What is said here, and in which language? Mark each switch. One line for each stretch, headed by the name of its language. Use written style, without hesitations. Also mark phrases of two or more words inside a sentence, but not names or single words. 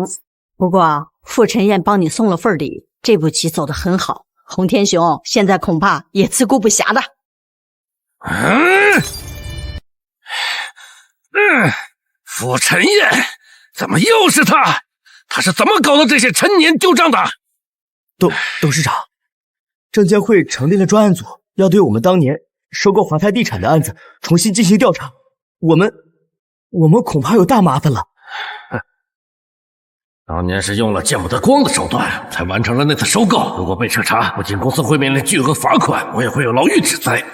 Chinese: 不過傅晨燕幫你送了份禮，這步棋走得很好。洪天雄現在恐怕也自顧不暇的。傅晨燕，怎麼又是他？他是怎麼搞的這些陳年舊賬的？董事長，證監會成立了專案組，要對我們當年收購華泰地產的案子重新進行調查。我們恐怕有大麻煩了。當年是用了見不得光的手段才完成了那次收購，如果被徹查，不僅公司會面臨巨額罰款，我也會有牢獄之災。